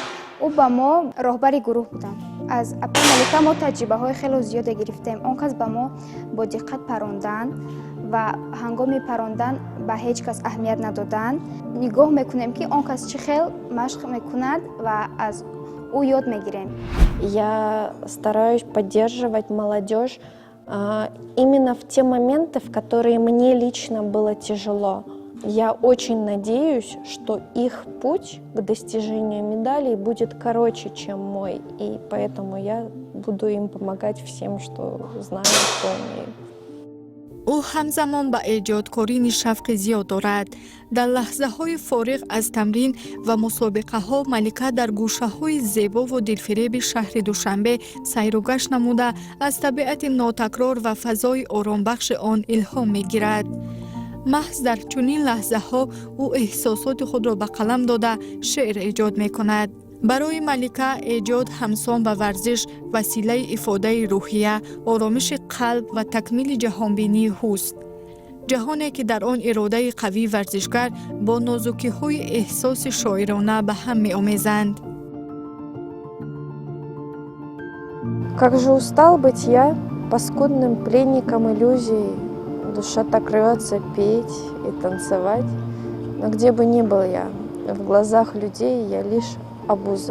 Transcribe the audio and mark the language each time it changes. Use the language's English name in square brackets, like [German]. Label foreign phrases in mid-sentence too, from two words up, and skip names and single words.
[Persian] او با ما راهبر گروه بودند. از اپا ملیکا ما تجربه‌های خیلی زیاد گرفتیم. آن کس به ما با دقت پراندن و هنگام پراندن به هیچ کس اهمیت ندادن. نگاه میکنیم که آن کس چه خیلی مشق میکند و از او یاد میگیریم. [Russian] Я стараюсь поддерживать молодежь именно в те моменты, в которые мне лично было тяжело. Я очень надеюсь, что их путь к достижению медалей будет короче, чем мой, и поэтому я буду им помогать всем, что знаю, что умею. [Persian] او همزمان به ایجادکاری شوق زیاد دارد. در لحظه های فارغ از تمرین و مسابقه ها، ملیکا در گوشه های زیبا و دلفریب شهر دوشنبه سیر و گشت نموده از طبیعت ناتکرار و فضای آرامبخش آن الهام می گیرد. محض در چنین لحظه ها او احساسات خود را به قلم داده شعر ایجاد می کند. برای ملیکا ایجاد همسان به ورزش وسیله افاده روحیه، آرامش قلب و تکمیل جهانبینی هوست. جهانی که در آن اراده قوی ورزشگر با نازکی های احساس شاعرانه به هم می آمیزند. [Russian] Как же устал быть я паскудным пленником иллюзий. Душа так рвется петь и танцевать. Но где бы ни был я, в глазах людей я лишь обуза.